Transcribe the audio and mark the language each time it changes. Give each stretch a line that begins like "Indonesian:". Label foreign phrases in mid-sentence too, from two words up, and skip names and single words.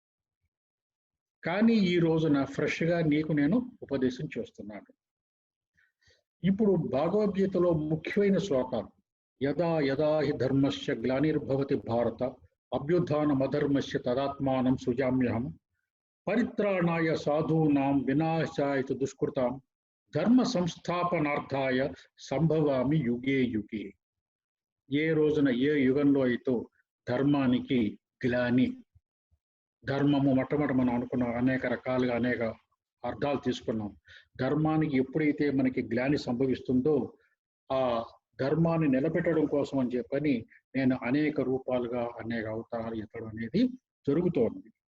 Telugu: కానీ ఈ రోజున ఫ్రెష్గా నీకు నేను ఉపదేశం చేస్తున్నాను. ఇప్పుడు భగవద్గీతలో ముఖ్యమైన శ్లోకాలు,
Sanskrit: యదా యదా హి ధర్మస్య గ్లానిర్భవతి భారత అభ్యుత్థానమధర్మస్య తదాత్మానం సృజామ్యహం పరిత్రాణాయ సాధూనాం వినాశాయ దుష్కృతాం ధర్మ సంస్థాపనార్థాయ సంభవామి యుగే యుగే.
Telugu: ఏ రోజున ఏ యుగంలో అయితే ధర్మానికి గ్లాని, ధర్మము మొట్టమొదటి మనం అనుకున్నాం, అనేక రకాలుగా అనేక అర్థాలు తీసుకున్నాం. ధర్మానికి ఎప్పుడైతే మనకి గ్లాని సంభవిస్తుందో ఆ ధర్మాన్ని నిలబెట్టడం కోసం అని చెప్పని నేను అనేక రూపాలుగా అనేక అవతారాలు ఎత్తడం అనేది జరుగుతోంది.